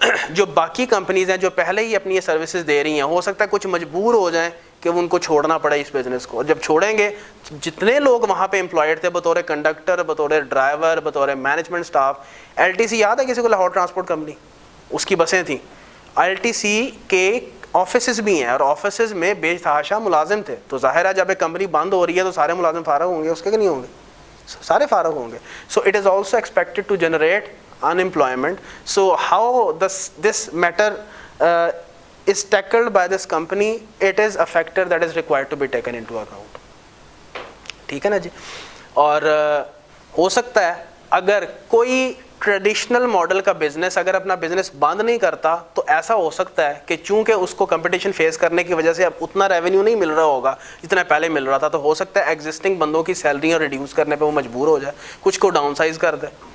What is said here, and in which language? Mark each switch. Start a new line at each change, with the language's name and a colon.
Urdu: جو باقی کمپنیز ہیں جو پہلے ہی اپنی یہ سروسز دے رہی ہیں, ہو سکتا ہے کچھ مجبور ہو جائیں کہ ان کو چھوڑنا پڑے اس بزنس کو. اور جب چھوڑیں گے, جتنے لوگ وہاں پہ امپلائڈ تھے بطور کنڈکٹر, بطور ڈرائیور, بطور مینجمنٹ اسٹاف, LTC یاد ہے کسی کو لاہور ٹرانسپورٹ کمپنی, اس کی بسیں تھیں, LTC کے آفیسز بھی ہیں اور آفیسز میں بے تحاشا ملازم تھے. تو ظاہر ہے جب ایک کمپنی بند ہو رہی ہے تو سارے ملازم فارغ ہوں گے, اس کے کہ نہیں ہوں گے, سارے فارغ ہوں گے.
English: So it is also expected to generate unemployment. So how this matter is tackled by this company, it is a factor that is required to be taken into account.
Urdu: ٹھیک ہے نا جی. اور ہو سکتا ہے اگر کوئی ٹریڈیشنل ماڈل کا business اگر اپنا بزنس بند نہیں کرتا تو ایسا ہو سکتا ہے کہ چونکہ اس کو کمپٹیشن فیس کرنے کی وجہ سے اب اتنا ریونیو نہیں مل رہا ہوگا جتنا پہلے مل رہا تھا, تو ہو سکتا ہے ایگزسٹنگ بندوں کی سیلریاں ریڈیوس کرنے پہ وہ مجبور ہو جائے, کچھ کو ڈاؤن سائز کر دے.